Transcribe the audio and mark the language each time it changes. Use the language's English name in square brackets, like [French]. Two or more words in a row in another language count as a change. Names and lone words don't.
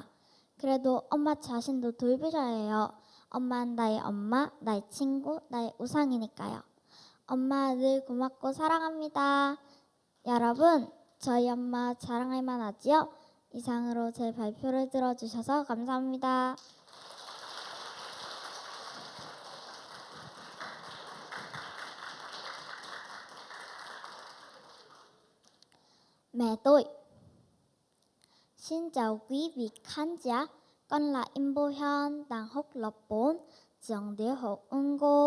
[Korean] 그래도 엄마 자신도 돌보셔야 해요. 엄마는 나의 엄마, 나의 친구, 나의 우상이니까요. 엄마 늘 고맙고 사랑합니다. 여러분, 저희 엄마 자랑할 만하지요? 이상으로 제 발표를 들어주셔서 감사합니다. [Vietnamese] Mẹ tôi. Xin chào quý vị khán giả, con là Im Bo Hyun, đang học lớp 4, trường tiểu học Ung Cô.